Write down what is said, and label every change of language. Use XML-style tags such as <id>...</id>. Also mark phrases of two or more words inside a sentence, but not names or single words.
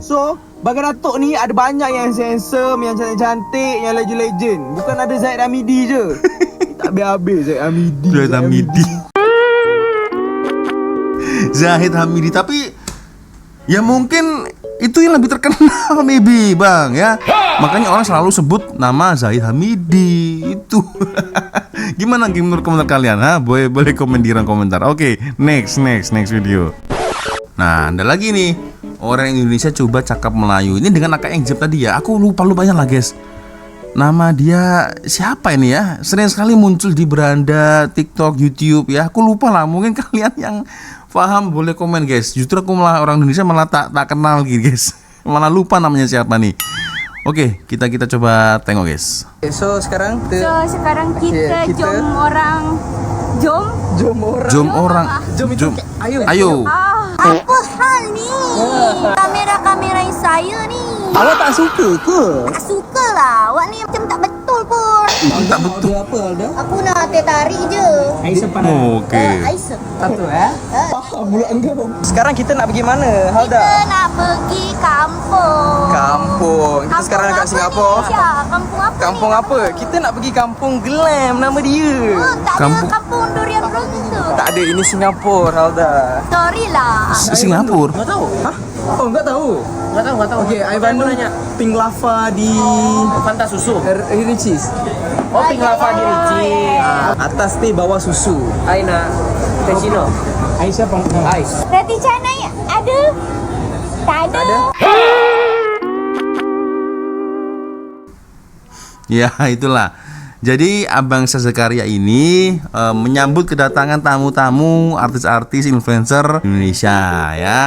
<ms>So, Bagan Datuk ni ada banyak yang handsome, yang cantik-cantik, yang legend-legend. Bukan ada Zaid Hamidi je. Tak habis-habis Zaid Hamidi. Zahid Hamidi.</ms> <id>Tapi ya mungkin itu yang lebih terkenal maybe bang ya. Makanya orang selalu sebut nama Zahid Hamidi itu. Gimana menurut komentar kalian? Boleh komen di ruang komentar. Oke, next video. Nah, ada lagi nih orang Indonesia coba cakap Melayu. Ini dengan akak yang jeb tadi ya. Aku lupa-lupa lah guys. Nama dia siapa ini ya? Sering sekali muncul di beranda TikTok, YouTube ya. Aku lupa lah. Mungkin kalian yang paham boleh komen guys. Justru aku malah orang Indonesia malah tak kenal gitu guys. Malah lupa namanya siapa nih. Oke, kita coba tengok guys.</id> <ms>So sekarang kita jom orang. Jom orang. Ayo. Apa hal ni? Kamera saya ni. awak tak suka ke? Tak suka lah. Awak ni macam tak betul pun. Tak betul. Apa Alda? Aku nak tari je. Oke. Aisyah. Satu Faham pula engkau. Sekarang kita nak pergi mana Halda? Kita nak pergi kampung. Kampung. Kita sekarang dekat apa Singapura. ni, Syah? Kampung apa? Kampung apa? Kita nak pergi kampung Glam, nama dia. Oh, tak Kampung- ada kampung durian runtuh. Tak ada, ini Singapura Halda. Sorry lah. Singapura.</ms> <id>Enggak tahu. Hah? Oh, enggak tahu. Enggak tahu. Okey, Aivan nanya.</id> <ms>Pink lava di Fanta susu. Ricis. Oh, pink lava di Ricci. Atas teh bawah susu. Aina. Tecino. Aisyah Ais. Roti canai ada? Tak ada. Ya itulah.</ms> <id>Jadi Abang Zakaria ini menyambut kedatangan tamu-tamu artis-artis influencer Indonesia ya.</id>